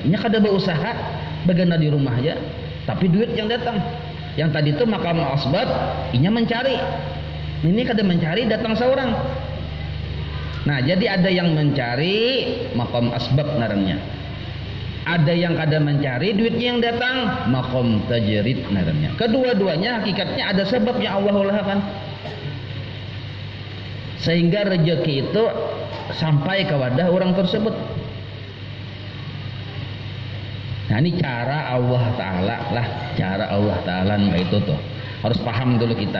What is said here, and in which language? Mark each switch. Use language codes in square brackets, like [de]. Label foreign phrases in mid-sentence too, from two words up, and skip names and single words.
[bjn] Nya kada berusaha, bagana di rumah aja, tapi duit yang datang. Yang tadi itu maqam asbab, inya mencari. Ini kada mencari, datang seorang. Nah, jadi ada yang mencari maqam asbab naranya. Ada yang kada mencari, duitnya yang datang, maqam tajrid naranya. Kedua-duanya hakikatnya ada sebab yang Allah ulahkan. Sehingga rezeki itu sampai ke wadah orang tersebut. [id] Nah ini cara Allah Ta'ala lah, cara Allah Ta'ala itu tuh harus paham dulu kita.